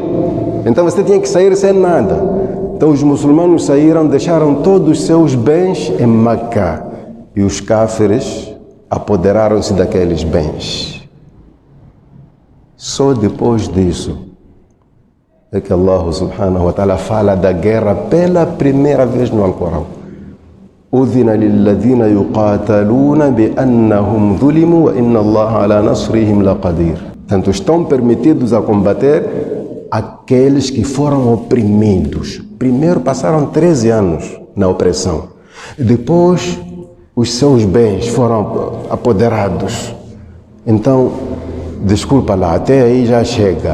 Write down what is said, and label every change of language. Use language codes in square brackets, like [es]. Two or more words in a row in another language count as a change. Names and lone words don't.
[pt] Então você tinha que sair sem nada. Então os muçulmanos saíram, deixaram todos os seus bens em Meca, e os cáfires apoderaram-se daqueles bens. Só depois disso é que Allah [ar] سبحانه وتعالى [pt] fala da guerra pela primeira vez no Alcorão. [ar] أذن للذين يقاتلون بأنهم ظلموا وإن الله على نصرهم لقدير. [pt] Portanto, estão permitidos a combater aqueles que foram oprimidos. Primeiro passaram 13 anos na opressão. Depois, os seus bens foram apoderados. Então, desculpa lá, até aí já chega.